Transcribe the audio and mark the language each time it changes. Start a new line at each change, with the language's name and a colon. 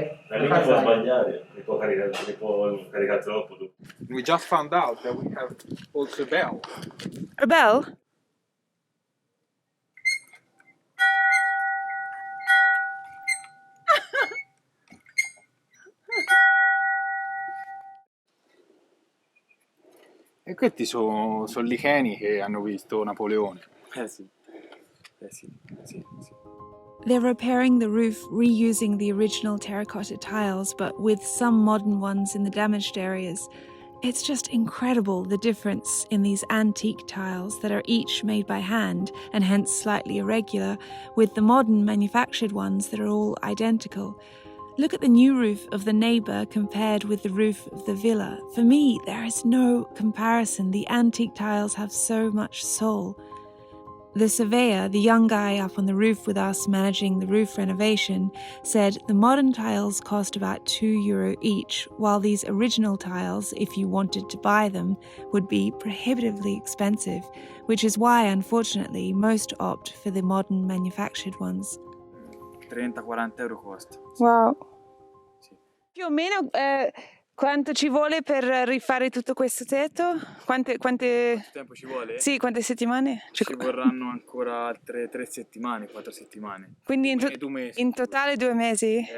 Italian: La lingua può sbagliare, li può caricare troppo.
English: We just found out that we have also bell. A bell?
Italian: E questi sono licheni che hanno visto Napoleone. Sì.
English: They're repairing the roof, reusing the original terracotta tiles, but with some modern ones in the damaged areas. It's just incredible the difference in these antique tiles that are each made by hand and hence slightly irregular, with the modern manufactured ones that are all identical. Look at the new roof of the neighbour compared with the roof of the villa. For me, there is no comparison. The antique tiles have so much soul. The surveyor, the young guy up on the roof with us managing the roof renovation, said the modern tiles cost about €2 each, while these original tiles, if you wanted to buy them, would be prohibitively expensive, which is why, unfortunately, most opt for the modern manufactured ones.
Italian: 30-40 euro costa.
English: Wow.
Italian: Più o meno quanto ci vuole per rifare tutto questo tetto? Quante... Quanto tempo ci vuole? Sì, quante settimane? Ci vorranno ancora altre 3 settimane, 4 settimane. Quindi in totale 2 mesi?